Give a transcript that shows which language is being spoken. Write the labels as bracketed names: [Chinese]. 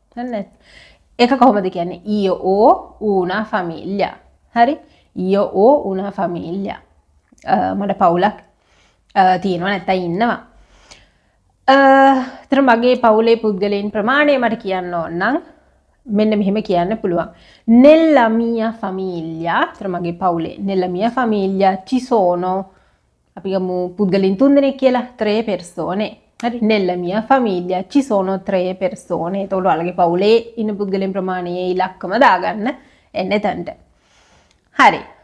[Sinhala] හරිද? ඒක කොහොමද කියන්නේ? [Italian] io ho una famiglia. [Sinhala] හරි? [Italian] io ho una famiglia. [Sinhala] මට පවුලක් තියෙනවා නැත්නම් ඉන්නවා. ඒතර මගේ පවුලේ පුද්ගලයන් ප්‍රමාණය මට කියන්න ඕන නම් මෙන්න මෙහෙම කියන්න පුළුවන්. [Italian] Nella mia famiglia, [Sinhala] ඒතර මගේ පවුලේ [Italian] nella mia famiglia ci sono [Sinhala] අපි ගමු පුද්ගලයන් 3 දෙනෙක් කියලා [Italian] 3 persone. හරි nella mia famiglia ci sono 3 persone. [Sinhala] ඒතකොට ඔයාලගේ පවුලේ ඉන්න පුද්ගලයන් ප්‍රමාණයේ ඉලක්කම දාගන්න එන්නේ තන්ට. හරි.